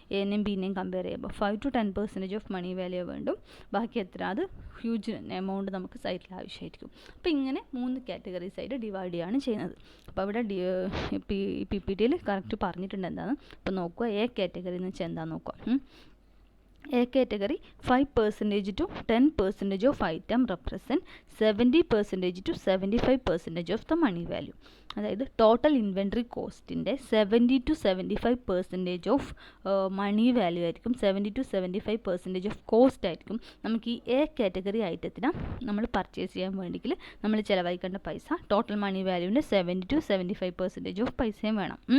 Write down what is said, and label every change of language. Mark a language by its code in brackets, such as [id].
[ml] എനെയും ബിനെയും compare ചെയ്യുമ്പോൾ 5-10% of money value വേണ്ടും. ബാക്കി എത്ര, അത് ഹ്യൂജ് എമൗണ്ട് നമുക്ക് സൈറ്റിൽ ആവശ്യമായിരിക്കും. അപ്പോൾ ഇങ്ങനെ 3 കാറ്റഗറീസ് ആയിട്ട് ഡിവൈഡ് ചെയ്യുകയാണ് ചെയ്യുന്നത്. അപ്പോൾ അവിടെ പി പി ടിയിൽ കറക്റ്റ് പറഞ്ഞിട്ടുണ്ട് എന്താണ്. അപ്പോൾ നോക്കുക, എ കാറ്റഗറി എന്ന് വെച്ചാൽ എന്താണെന്ന് നോക്കുക. [en] A category 5% to 10% of item represent 70% to 75% of the money value. [ml] അതായത് total inventory കോസ്റ്റിൻ്റെ 70-75% of money value ആയിരിക്കും. 70-75% ഓഫ് കോസ്റ്റ് ആയിരിക്കും നമുക്ക് ഈ എ കാറ്റഗറി ഐറ്റത്തിന് നമ്മൾ പർച്ചേസ് ചെയ്യാൻ വേണ്ടിയെങ്കിൽ നമ്മൾ ചിലവഴിക്കേണ്ട പൈസ. ടോട്ടൽ മണി വാല്യൂവിൻ്റെ 70-75% ഓഫ് പൈസയും വേണം.